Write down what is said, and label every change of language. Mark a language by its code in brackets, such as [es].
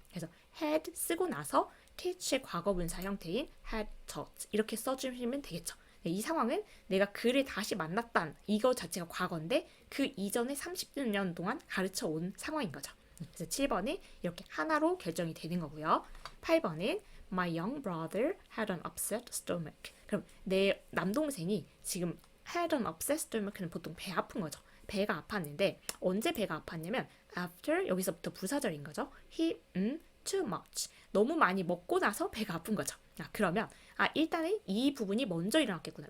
[ko] 그래서 had 쓰고 나서 teach의 과거분사 형태인 had taught 이렇게 써주시면 되겠죠. 이 상황은 내가 그를 다시 만났단 이거 자체가 과거인데 그 이전에 30년 동안 가르쳐 온 상황인 거죠. 그래서 7번이 이렇게 하나로 결정이 되는 거고요. 8번은 [en] My young brother had an upset stomach. [ko] 그럼 내 남동생이 지금 [en] had an upset stomach [ko] 는 보통 배 아픈 거죠. 배가 아팠는데 언제 배가 아팠냐면 after 여기서부터 부사절인 거죠. [en] He too much. [ko] 너무 많이 먹고 나서 배가 아픈 거죠. 그러면 일단은 이 부분이 먼저 일어났겠구나.